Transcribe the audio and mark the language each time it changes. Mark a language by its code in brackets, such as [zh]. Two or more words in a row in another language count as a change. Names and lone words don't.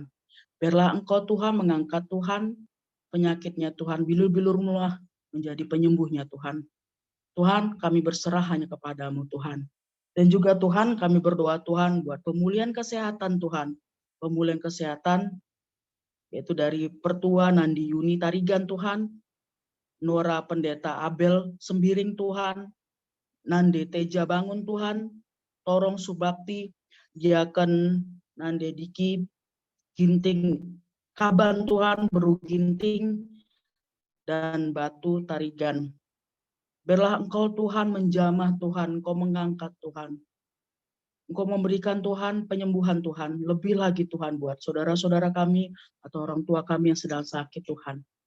[id] Biarlah Engkau Tuhan mengangkat Tuhan penyakitnya Tuhan, bilur-bilurmu menjadi penyembuhnya Tuhan. Tuhan, kami berserah hanya kepadamu Tuhan. Dan juga Tuhan, kami berdoa Tuhan buat pemulihan kesehatan Tuhan. Pemulihan kesehatan, yaitu dari Pertua Nandi Yuni Tarigan Tuhan, Nora Pendeta Abel Sembiring Tuhan, Nande Teja Bangun Tuhan, Torong Subakti, Diaken Nande Diki, Ginting Kaban Tuhan, Beru Ginting, dan Batu Tarigan. Biarlah Engkau Tuhan menjamah Tuhan, Engkau mengangkat Tuhan. Engkau memberikan Tuhan penyembuhan Tuhan, lebih lagi Tuhan buat saudara-saudara kami atau orang tua kami yang sedang sakit Tuhan.